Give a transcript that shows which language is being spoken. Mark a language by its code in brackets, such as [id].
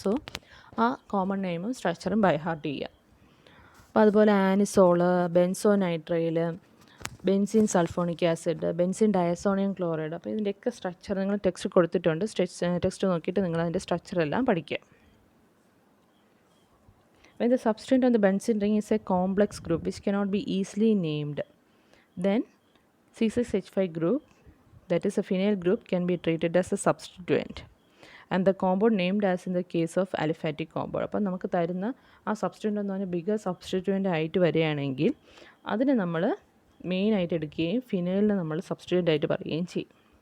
[ml] So ആ common നെയിമും സ്ട്രക്ചറും by heart ചെയ്യുക. അപ്പോൾ അതുപോലെ ആനിസോള്, ബെൻസോനൈട്രൈൽ, benzene sulphonic acid, benzene diazonium chloride. അപ്പോൾ ഇതിൻ്റെയൊക്കെ സ്ട്രക്ചർ നിങ്ങൾ ടെക്സ്റ്റ് കൊടുത്തിട്ടുണ്ട്. ടെക്സ്റ്റ് നോക്കിയിട്ട് നിങ്ങൾ അതിൻ്റെ സ്ട്രക്ചർ എല്ലാം പഠിക്കുക. [en] When the substituent on the benzene ring is a complex group which cannot be easily named, then C6H5 group, that is a phenyl group, can be treated as a substituent and the compound named as in the case of aliphatic compound. [ml] അപ്പോൾ നമുക്ക് തരുന്ന ആ സബ്സ്റ്റിറ്റ്യൂൻ്റ് എന്ന് പറഞ്ഞാൽ bigger സബ്സ്റ്റിറ്റ്യൂൻ്റ് ആയിട്ട് വരികയാണെങ്കിൽ അതിനെ നമ്മൾ മെയിനായിട്ട് എടുക്കുകയും ഫിനൈലിനെ നമ്മൾ സബ്സ്റ്റിറ്റ്യൂൻ്റ് ആയിട്ട് പറയുകയും ചെയ്യും.